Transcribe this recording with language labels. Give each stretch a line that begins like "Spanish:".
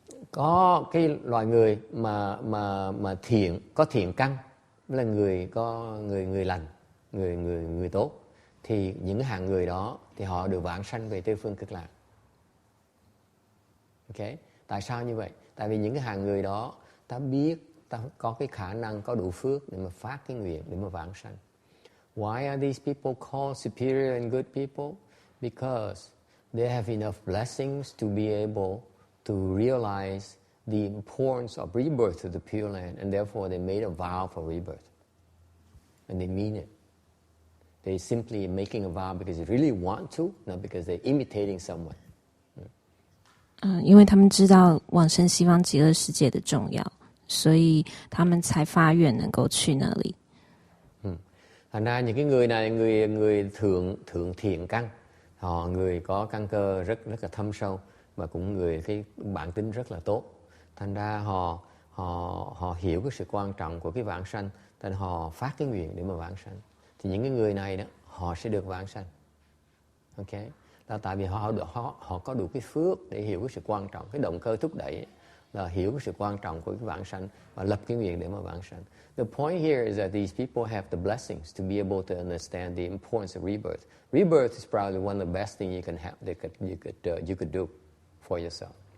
Vietnamese: Có cái loại người mà có thiện căn, là người có người lành, người tốt, thì những hạng người đó thì họ được vãng sanh về Tây phương Cực Lạc. Okay? Tại sao như vậy? Tại vì những cái hạng người đó ta biết, ta có cái khả năng, có đủ phước để mà phát cái nguyện để mà vãng sanh.
English: Why are these people called superior and good people? Because they have enough blessings to be able to realize the importance of rebirth to the Pure Land, and therefore they made a vow for rebirth. And they mean it. They're simply making a vow because they really want to, not because they're imitating someone.
Chinese: 因为他们知道往生西方极乐世界的重要，所以他们才发愿能够去那里。
Vietnamese: Thành ra những cái người này, người thượng thiện căn, họ người có căn cơ rất là thâm sâu, và cũng người cái bản tính rất là tốt. Thành ra họ hiểu cái sự quan trọng của cái vãng sanh, thành họ phát cái nguyện để mà vãng sanh. Thì những cái người này đó, họ sẽ được vãng sanh. Ok? Là tại vì họ có đủ cái phước để hiểu cái sự quan trọng, cái động cơ thúc đẩy là hiểu cái sự quan trọng của cái vãng sanh và lập cái nguyện để mà vãng sanh.
English: The point here is that these people have the blessings to be able to understand the importance of rebirth. Rebirth is probably one of the best things you can have, you could do for yourself.